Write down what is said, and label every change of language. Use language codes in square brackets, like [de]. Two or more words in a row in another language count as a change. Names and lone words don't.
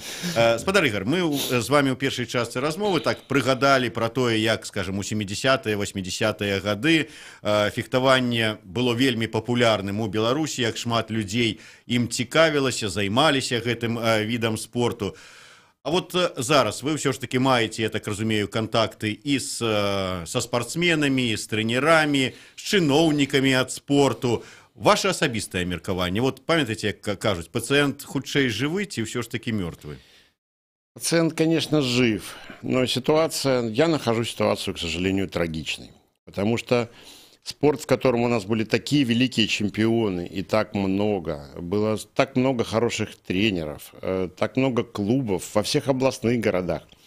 [be] Спадар Ігор, мы з вами ў першай частцы размовы так прыгадалі пра тое, як, скажем, у 70-е, 80-е гады фехтаванне было вельмі папулярным у Беларусі, як шмат людзей ім цікавілася, займаліся гэтым відам спорту. А вот зараз вы ўсё ж таки маеце, я так разумею, контакты і са спортсменамі, і з трэнерамі, з чыноўнікамі ад спорту. Ваше асабістае меркаванне. Вот памятаеце, як кажуць, пациент хутчэй жывы ці ўсё ж таки мёртвы? [ru] Пациент, конечно, жив, но я нахожу ситуацию, к сожалению, трагичной. Потому что спорт, в котором у нас были такие великие чемпионы, и так много, было так много хороших тренеров, так много клубов во всех областных городах.